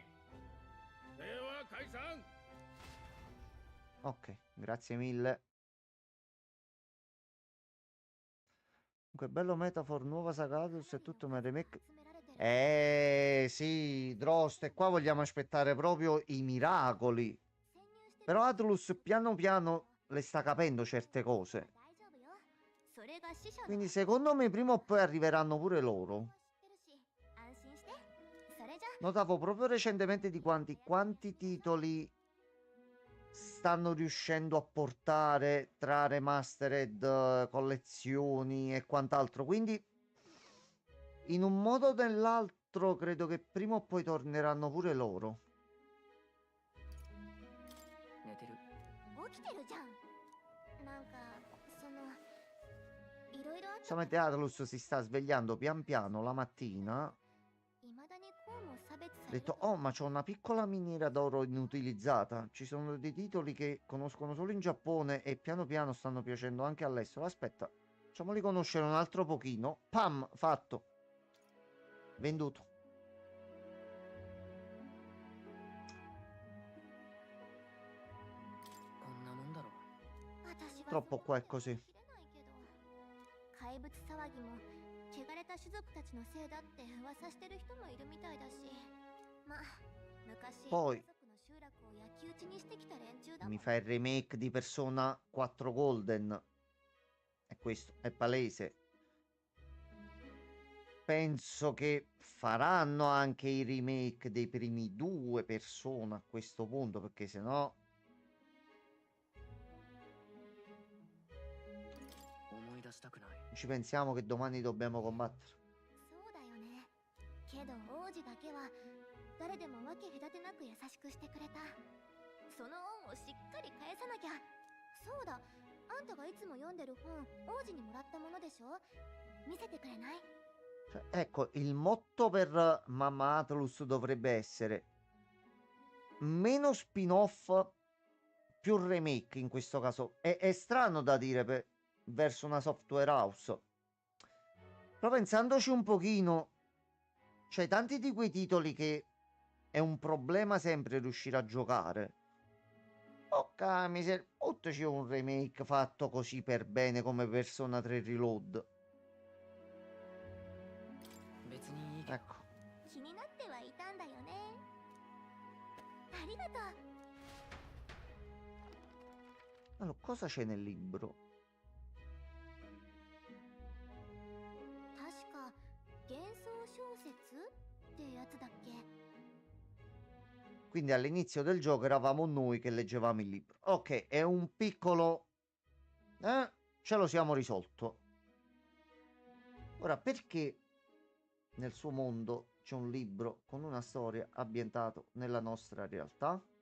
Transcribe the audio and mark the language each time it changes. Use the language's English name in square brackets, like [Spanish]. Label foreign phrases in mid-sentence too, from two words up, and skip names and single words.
[Japanese] では解散。 [Italian] Ok, grazie mille. Comunque, bello metafor, nuova Sagatus e tutto ma remake. Sì, Drost, e qua vogliamo aspettare proprio i miracoli. Però Atlus piano piano le sta capendo certe cose. [Japanese] 大丈夫よ。それが死者の [Italian] Quindi secondo me prima o poi arriveranno pure loro. [Japanese] 知ってるし、安心して。それじゃ [Italian] Notavo proprio recentemente di quanti titoli stanno riuscendo a portare tra remastered, collezioni e quant'altro. Quindi in un modo o nell'altro credo che prima o poi torneranno pure loro. [Japanese] 寝てる。起きてるじゃん。なんかそのいろいろあった [Italian] Solamente Atlus si sta svegliando pian piano la mattina. [Japanese] 未だにこうも差別さ [Italian] Ha [Japanese] れる [Italian] detto, oh, ma c'ho una piccola miniera d'oro inutilizzata. Ci sono dei titoli che conoscono solo in Giappone e piano piano stanno piacendo anche all'estero. Aspetta, facciamoli conoscere un altro pochino. Pam, fatto. Venduto. [Japanese] こんなもんだろう。私は [Italian] Troppo qua è così. [Japanese] 切れないけど怪物騒ぎも汚れた種族たちのせいだって噂してる人もいるみたいだしまあ昔 [Italian] Poi [Japanese] 家族の集落を焼き討ちにしてきた連中だもん [Italian] mi fa il remake di Persona 4 Golden. E questo è palese. Penso che faranno anche i remake dei primi due Persona a questo punto, perché sennò [Japanese] 思い出したくない。 [Italian] ci pensiamo che domani dobbiamo combattere. [Japanese] そうだよねけど王子だけは誰でも分け隔てなく優しくしてくれたその恩をしっかり返さなきゃそうだあんたがいつも読んでる本王子にもらったものでしょ見せてくれない [Italian] Cioè, ecco, il motto per Mamma Atlus dovrebbe essere meno spin-off, più remake in questo caso. È strano da dire verso una software house. Però pensandoci un pochino, c'è tanti di quei titoli che è un problema sempre riuscire a giocare. Ok, buttaci un remake fatto così per bene come Persona 3 Reload. [Japanese] 別にいいけど。 [Italian] Ecco. [Japanese] 気になってはいたんだよねありがとう [Italian] Allora, cosa c'è nel libro? [Japanese] 確か幻想小説ってやつだっけ [Italian] Quindi all'inizio del gioco eravamo noi che leggevamo il libro. Ok, è un piccolo... ce lo siamo risolto. Ora, perché nel suo mondo c'è un libro con una storia ambientato nella nostra realtà?